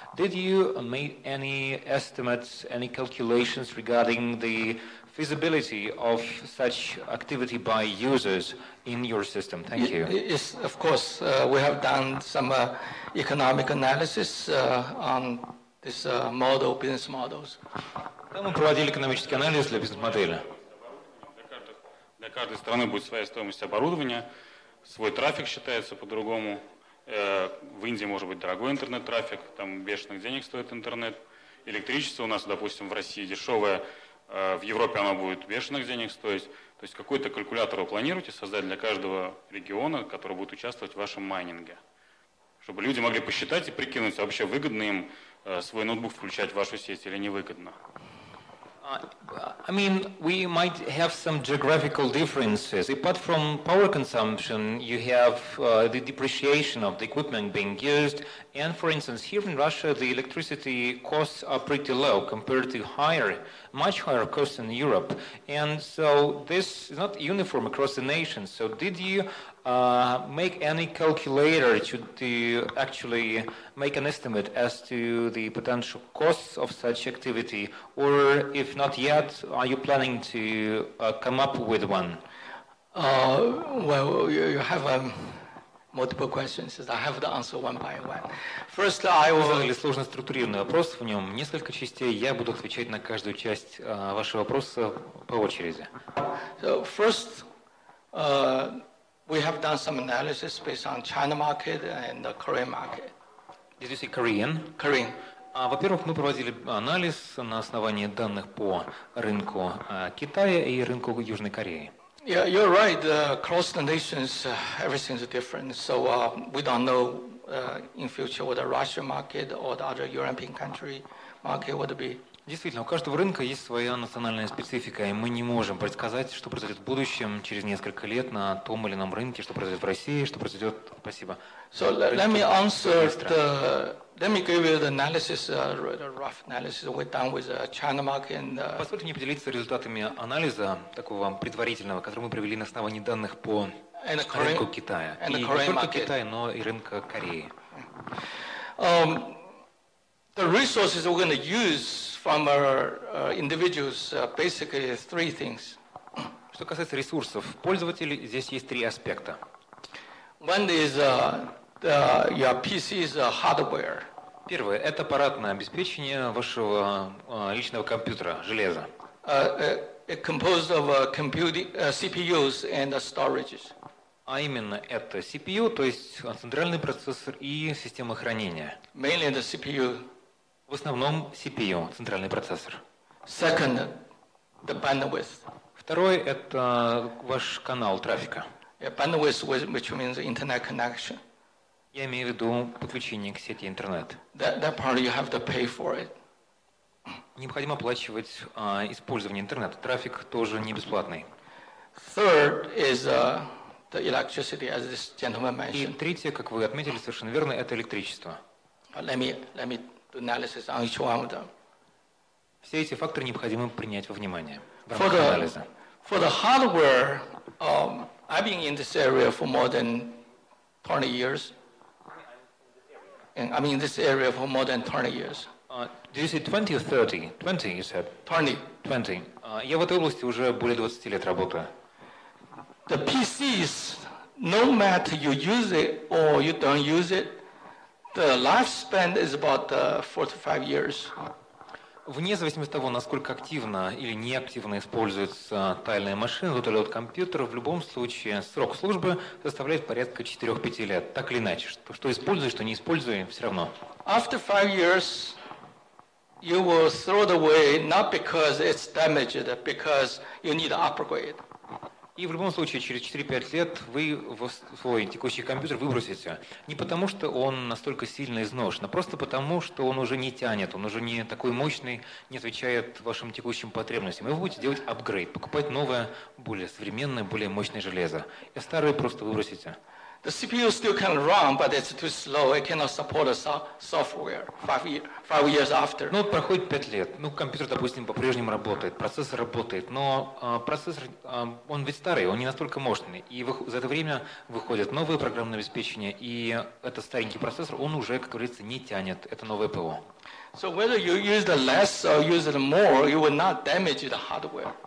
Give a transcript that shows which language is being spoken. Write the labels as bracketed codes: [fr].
[en] Did you make any estimates, any calculations regarding the feasibility of such activity by users in your system? Thank you. Yes, of course. We have done some economic analysis on this model, business models. [ru] Мы проводили экономический анализ для бизнес-модели. Для каждой страны будет своя стоимость оборудования, свой трафик считается по-другому. В Индии может быть дорогой интернет-трафик, там бешеных денег стоит интернет. Электричество у нас, допустим, в России дешевое, в Европе оно будет бешеных денег стоить. То есть какой-то калькулятор вы планируете создать для каждого региона, который будет участвовать в вашем майнинге? Чтобы люди могли посчитать и прикинуть, вообще выгодно им свой ноутбук включать в вашу сеть или невыгодно. [en] I mean, we might have some geographical differences. Apart from power consumption, you have the depreciation of the equipment being used. And for instance, here in Russia, the electricity costs are pretty low compared to much higher costs in Europe. And so this is not uniform across the nation. So did you make any calculator to actually make an estimate as to the potential costs of such activity? Or if not yet, are you planning to come up with one? Well, you have multiple questions. I have to answer one by one. First, I will... [ru] Вы задали сложно структурированный вопрос, в нем несколько частей. Я буду отвечать на каждую часть вашего вопроса по очереди. [en] So first, we have done some analysis based on China market and the Korean market. Did you say Korean? Korean. [ru] Во-первых, мы проводили анализ на основании данных по рынку Китая и рынку Южной Кореи. [en] Yeah, you're right. Across the nations, everything is different. So we don't know in future what the Russian market or the other European country market would be. [ru] Действительно, у каждого рынка есть своя национальная специфика, и мы не можем предсказать, что произойдет в будущем, через несколько лет на том или ином рынке, что произойдет в России, что произойдет, спасибо. [en] So let me answer let me give you the analysis, the rough analysis we've done with the China market and [ru] Позвольте мне поделиться результатами анализа такого предварительного, который мы провели на основании данных по рынку Китая. И не только Китая, но и рынка Кореи. [en] The resources we're going to use from our individuals basically three things. [ru] Что касается ресурсов пользователей, здесь есть три аспекта. [en] One is your PC's hardware. [ru] Первое – это аппаратное обеспечение вашего личного компьютера, железа. [en] It composed of CPUs and storages. [ru] А именно это CPU, то есть центральный процессор и система хранения. [en] Mainly the CPU. [ru] В основном CPU, центральный процессор. [en] Second, the bandwidth. [ru] Второй – это ваш канал трафика. [en] Bandwidth, which means internet connection. [ru] Я имею в виду подключение к сети интернет. [en] That part you have to pay for it. [ru] Необходимо оплачивать использование интернета. Трафик тоже не бесплатный. [en] Third is the electricity, as this gentleman [ru] И [en] mentioned. [ru] третье, как вы отметили совершенно верно, это электричество. [en] Let me do analysis on each one of them. [ru] Все эти факторы необходимо принять во внимание в рамках анализа. [en] For the hardware, I've been in this area for more than 20 years. And I'm in this area for more than 20 years. Did you say 20 or 30? 20, you said. 20. 20. [ru] Я в этой области уже более 20 лет работаю. [en] The PCs, no matter you use it or you don't use it, the lifespan is about 4 to 5 years. [ru] Вне зависимости от того, насколько активно или неактивно используется та или иная машина, тот или иной компьютер, в любом случае срок службы составляет порядка 4-5 лет. Так или иначе, что используй, что не используй, все равно. [en] After 5 years, you will throw it away not because it's damaged, because you need to upgrade. [ru] И в любом случае, через 4-5 лет вы свой текущий компьютер выбросите. Не потому, что он настолько сильно изношен, а просто потому, что он уже не тянет, он уже не такой мощный, не отвечает вашим текущим потребностям. И вы будете делать апгрейд, покупать новое, более современное, более мощное железо. И старое просто выбросите. [en] The CPU still can run, but it's too slow. It cannot support the software 5 years after. [ru] Ну, проходит 5 лет. Ну, компьютер, допустим, по-прежнему работает, процессор работает, но процессор, он ведь старый, он не настолько мощный. И за это время выходит новое программное обеспечение, и этот старенький процессор, он уже, как говорится, не тянет это новое ПО. [en] So whether you use the less or use it more, you will not damage the hardware.